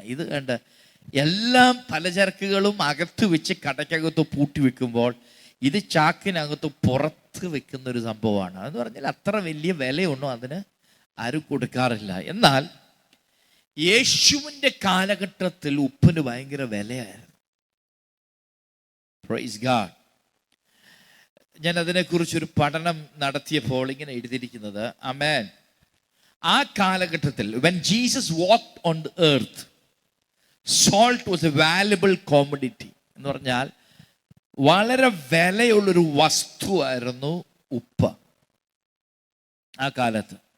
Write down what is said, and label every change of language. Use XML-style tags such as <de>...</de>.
<ml>ഇത് കണ്ട എല്ലാം പലചരക്കുകളും അകത്ത് വെച്ച് കടയ്ക്കകത്ത് പൂട്ടി വെക്കുമ്പോൾ ഇത് ചാക്കിനകത്ത് പുറത്ത് വെക്കുന്ന ഒരു സംഭവമാണ്. അതെന്ന് പറഞ്ഞാൽ അത്ര വലിയ വിലയൊന്നും അതിന് ആരും കൊടുക്കാറില്ല. എന്നാൽ യേശുവിൻ്റെ കാലഘട്ടത്തിൽ ഉപ്പിന് ഭയങ്കര വിലയായിരുന്നു.</ml> <en>Price God.</en> <ml>ഞാൻ അതിനെക്കുറിച്ചൊരു പഠനം നടത്തിയപ്പോൾ ഇങ്ങനെ എഴുതിയിരിക്കുന്നത്, ആമേൻ, ആ കാലഘട്ടത്തിൽ</ml> <en>when Jesus walked on the earth, salt was a valuable commodity.</en> <ml>എന്ന് പറഞ്ഞാൽ വളരെ വിലയുള്ളൊരു വസ്തുവായിരുന്നു ഉപ്പ് ആ കാലത്ത്.</ml>